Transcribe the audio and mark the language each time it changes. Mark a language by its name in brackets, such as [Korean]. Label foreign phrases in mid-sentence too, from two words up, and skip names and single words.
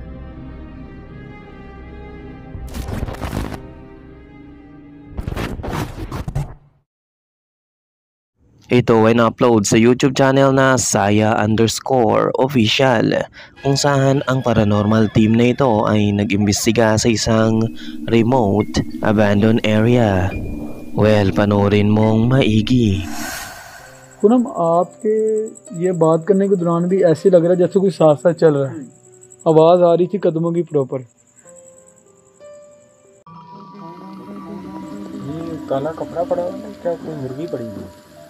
[Filipino] Ito ay na-upload sa YouTube channel na Saya_official kung saan ang paranormal team na ito ay nag-imbestiga sa isang [English] remote, abandoned area. [Filipino] Well, panoorin mong maigi. [Hindi] पूनम आपके ये बात करने के दौरान भी ऐसे लग रहा है जैसे कोई साथ साथ चल रहा है, आवाज़ आ रही थी कदमों की प्रॉपर। ये काला कपड़ा पड़ा हुआ है क्या, कोई मुर्गी पड़ी हुई है?